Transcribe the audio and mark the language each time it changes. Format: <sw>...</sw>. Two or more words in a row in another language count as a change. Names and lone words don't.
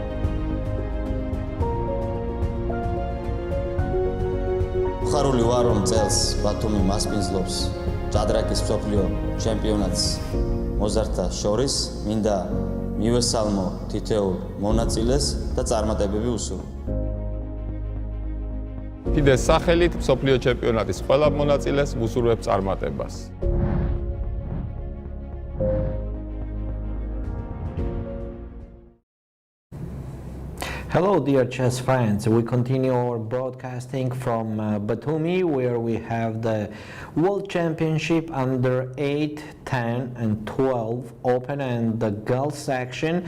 <ka>ხარული ვარ რომ წელს ბათუმი მასპინძლობს ჭადრაკის მსოფლიო ჩემპიონატს მოზარდთა შორის მინდა მივესალმო თითოეულ მონაწილეს და წარმატებები უსურვო FIDE-ს სახელით მსოფლიო ჩემპიონატის ყველა მონაწილეს ვუსურვებ წარმატებას.</ka> <en>Hello dear chess fans, we continue our broadcasting from Batumi where we have the World Championship under 8, 10 and 12 open and the girls section.</en>